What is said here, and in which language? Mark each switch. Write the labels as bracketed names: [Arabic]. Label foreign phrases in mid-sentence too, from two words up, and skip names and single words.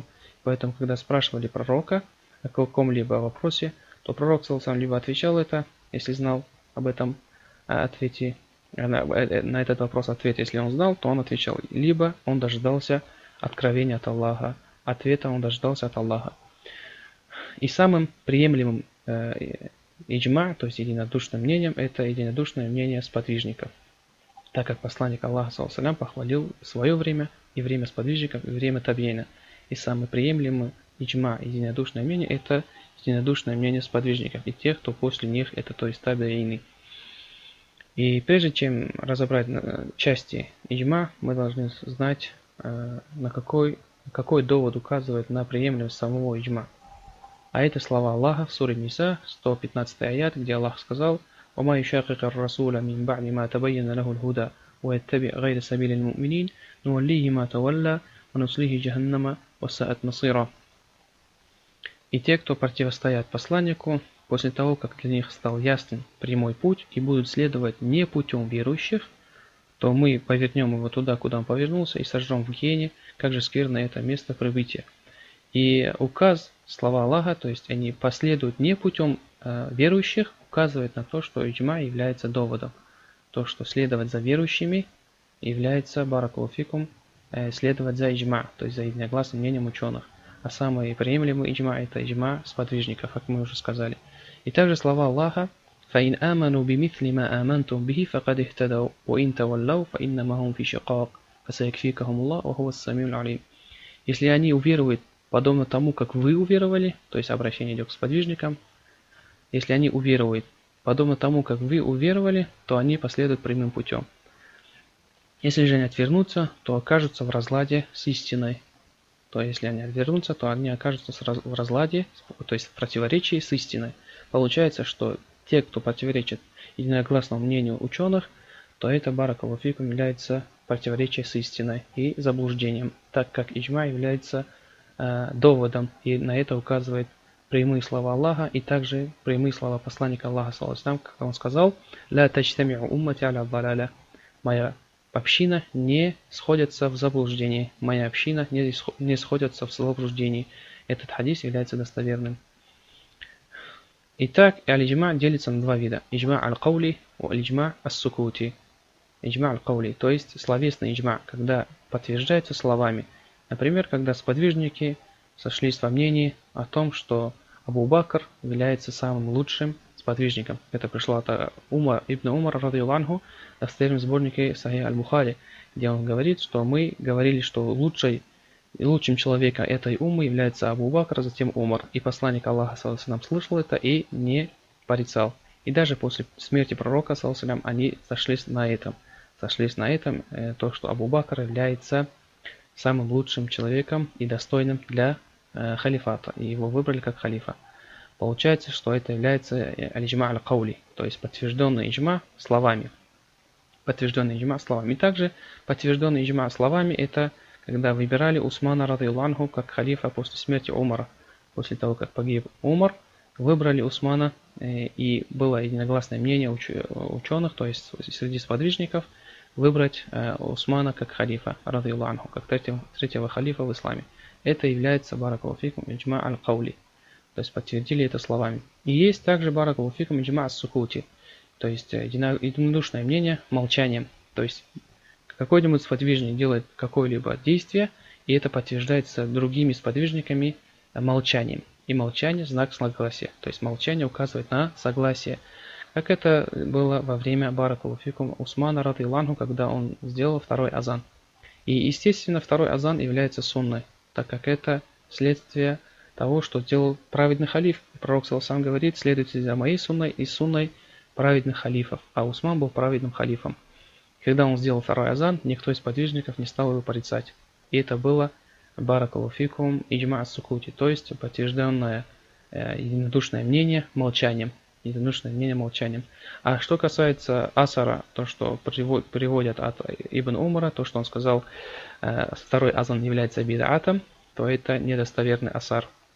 [Russian] Поэтому, когда спрашивали пророка о каком-либо вопросе, то пророк, [Arabic] صلى الله عليه وسلم, [Russian] либо отвечал это, если знал об этом ответе, на этот вопрос ответ, если он знал, то он отвечал. Либо он дождался откровения от Аллаха, ответа он дождался от Аллаха. И самым приемлемым иджма, то есть единодушным мнением, это единодушное мнение сподвижников. Так как посланник Аллаха, [Arabic] صلى الله عليه وسلم, [Russian] похвалил свое время, и время сподвижников, и время табьина. И самый приемлемый иджма, единодушное мнение, это единодушное мнение сподвижников и тех, кто после них, это то есть табиины. И прежде чем разобрать части иджма, мы должны знать, на какой довод указывает на приемлемость самого иджма. А это слова Аллаха в суре Ниса, 115 аят, где Аллах сказал: [Arabic] وَمَا يُشَاقِقَ الرَّسُولَ مِنْ بَعْدِ مَا تَبَيَّنَ لَهُ الْهُدَى وَيَتَّبِعْ غَيْرَ سَبِيلِ الْمُؤْمِنِينَ نُوَلِّهِ مَا تَوَلَّى وَنُصْلِهِ جَهَنَّمَ وَسَاءَتْ مَصِيرًا. [Russian] И те, кто противостоят посланнику, после того, как для них стал ясен прямой путь и будут следовать не путем верующих, то мы повернем его туда, куда он повернулся, и сожжем в гиене, как же скверно это место прибытия. И указ, слова Аллаха, то есть они последуют не путем верующих, указывает на то, что иджма является доводом. То, что следовать за верующими является, [Arabic] بارك الله فيكم, [Russian] следовать за иджма, то есть за единогласным мнением ученых. А самый приемлемый иджма – это иджма сподвижников, как мы уже сказали. И также слова Аллаха: [Arabic] فَإِنْ آمَنُوا بِمِثْلِ مَا آمَنْتُمْ بِهِ فَقَدِ اهْتَدَوْا وَإِنْ تَوَلَّوْا فَإِنَّمَا هُمْ فِي شِقَاقٍ فَسَيَكْفِيكَهُمُ اللَّهُ وَهُوَ السَّمِيعُ الْعَلِيمُ. [Russian] Если они уверуют подобно тому, как вы уверовали, то есть обращение идет к сподвижникам, если они уверуют подобно тому, как вы уверовали, то они последуют прямым путем. Если же они отвернутся, то окажутся в разладе с истиной. То есть, если они отвернутся, то они окажутся в разладе, то есть в противоречии с истиной. Получается, что те, кто противоречит единогласному мнению ученых, то это, [Arabic] بارك الله فيكم, [Russian] является противоречие с истиной и заблуждением, так как иджма является доводом, и на это указывает прямые слова Аллаха и также прямые слова посланника Аллаха, [Arabic] صلى الله عليه وسلم, [Russian] как он сказал: [Arabic] «لا تجتمع أمتي على ضلالة». [Russian] Моя община не сходится в заблуждении. Моя община не сходится в заблуждении. Этот хадис является достоверным. Итак, аль-иджма делится на два вида: [Arabic] إجماع القولي و إجماع السكوتي. إجماع القولي, [Russian] то есть словесный иджма, когда подтверждается словами. Например, когда сподвижники сошлись во мнении о том, что Абу Бакр является самым лучшим сподвижником. Это пришло от ибн Умара, [Arabic] رضي الله عنه, [Russian] в достоверном сборнике Сахих аль-Бухари, где он говорит, что мы говорили, что лучшим человеком этой уммы является Абу Бакр, затем Умар. И посланник Аллаха, [Arabic] صلى الله عليه وسلم, [Russian] слышал это и не порицал. И даже после смерти пророка, [Arabic] صلى الله عليه وسلم, [Russian] они сошлись на этом, то, что Абу Бакр является самым лучшим человеком и достойным для халифата, и его выбрали как халифа. Получается, что это является [Arabic] الإجماع القولي, [Russian] то есть подтвержденный иджма словами. И также подтвержденный иджма словами — это когда выбирали Усмана, [Arabic] رضي الله عنه, [Russian] как халифа после смерти Умара. После того, как погиб Умар, выбрали Усмана, и было единогласное мнение ученых, то есть среди сподвижников, выбрать Усмана как халифа, [Arabic] رضي الله عنه, [Russian] как третьего халифа в исламе. Это является, [Arabic] بارك الله فيكم، إجماع القولي. [Russian] То есть подтвердили это словами. И есть также [Arabic] بارك الله فيكم إجماع السكوتي, [Russian] то есть единодушное мнение молчанием. То есть какой-нибудь сподвижник делает какое-либо действие, и это подтверждается другими сподвижниками молчанием. И молчание – знак согласия. То есть молчание указывает на согласие. Как это было во время [Arabic] بارك الله فيكم [Russian] Усмана [Arabic] رضي الله عنه, [Russian] когда он сделал второй азан. И естественно второй азан является сунной, так как это следствие того, что сделал праведный халиф. Пророк сам говорит: следуйте за моей сунной и сунной праведных халифов. А Усман был праведным халифом. Когда он сделал второй азан, никто из подвижников не стал его порицать. И это было [Arabic] بارك الله فيكم إجماع السكوتي, [Russian] то есть подтвержденное единодушное мнение молчанием. Единодушное мнение молчанием. А что касается асара, то, что приводят от Ибн Умара, то, что он сказал, второй азан является бид'атом, то это недостоверный асар.